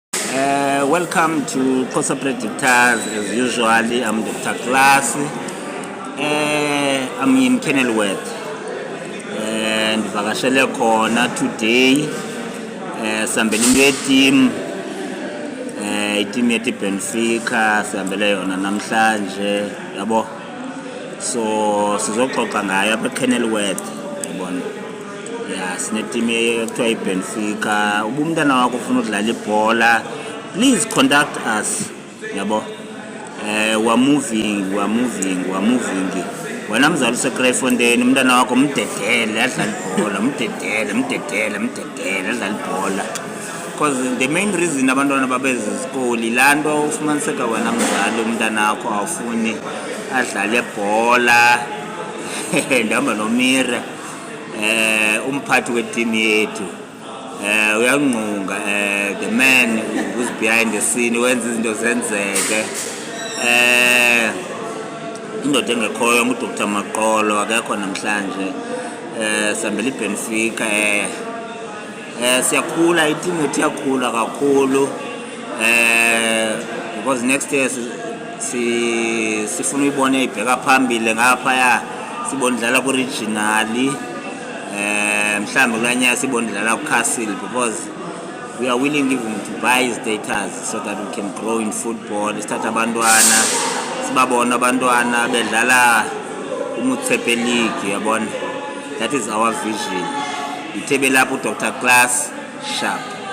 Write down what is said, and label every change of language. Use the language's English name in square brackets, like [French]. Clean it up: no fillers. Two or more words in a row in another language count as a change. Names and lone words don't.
[English] Welcome to Xhosa Predictors. As usually, I'm Dr. Class. I'm in Kenilworth. [Xhosa] And ndivakashele khona today. Sihambele into team yethi Benfica sihambele yona namhlanje, yabo. So sizoxoxa ngayo apha eKenilworth, yabona. Yeah, sine team ekuthiwa iBenfica. Uba umntana wakho ufuna ukudlala ibhola, [English] please contact us, yabo. We're moving. [Xhosa] Wena mzali useKrugerfontein, umntana wakho mdedele adlala ibhola, mdedele adlala ibhola. [English] Because the main reason [Xhosa] abantwana babeze isikoli lanto ufumaniseka wena mzali umntana wakho awufuni adlala ibhola. Ndihamba noMira, umphathi weteam yethu. Uyanqunga, [English] the man who's behind the scene [Xhosa] wenza izinto zenzeke. Indoda engekhoyo nguDr Maqolo akekho namhlanje. Sihambele iBenfica. Siyakhula, iteam yethu iyakhula kakhulu. [English] Because next year [Xhosa] sifuna uyibone ibheka phambili ngaphaya, sibone idlala ku-regional. Mhlambe kulanyaka sibone idlala ku-Castle, [English] because we are willing even to buy status so that we can grow in football. [Xhosa] Sithatha abantwana sibabona abantwana bedlala uMotsepe League, yabona. [English] That is our vision. [Xhosa] Ithebe lapho Dr. Class sharp.